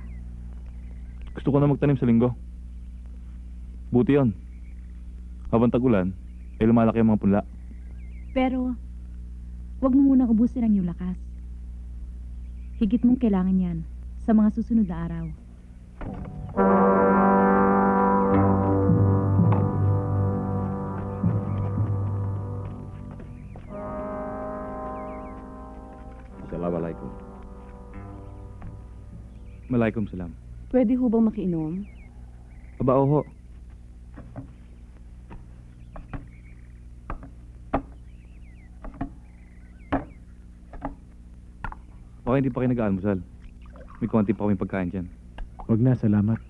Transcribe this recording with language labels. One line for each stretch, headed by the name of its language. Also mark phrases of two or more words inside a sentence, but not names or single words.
Filipino: Gusto ko na magtanim sa linggo. Buti yon. Habang tag-ulan, ay lumalaki ang mga punla. Pero, wag mo munang ubusin ang iyong lakas. Higit mong kailangan yan sa mga susunod na araw.
Arabic: Assalamualaikum. Malaikum salam.
Filipino: Pwede ho bang makiinom? Aba, oho. Baka hindi pa kayo nag-aalmusal. May konti pa kaming pagkain dyan. Huwag na, salamat.